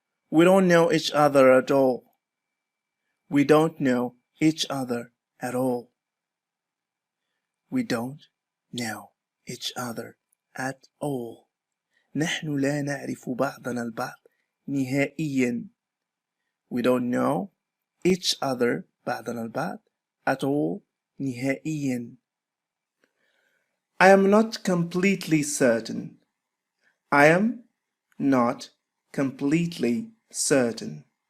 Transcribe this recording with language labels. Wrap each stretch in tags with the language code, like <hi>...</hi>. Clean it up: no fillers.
<en>We don't know each other at all. We don't know each other at all. We don't know each other at all.</en> <ar>نحن لا نعرف بعضنا البعض نهائيا.</ar> <en>We don't know each other</en> <ar>بعضنا البعض</ar> <en>at all</en> <ar>نهائيا.</ar> <en>I am not completely certain. I am not completely certain.</en>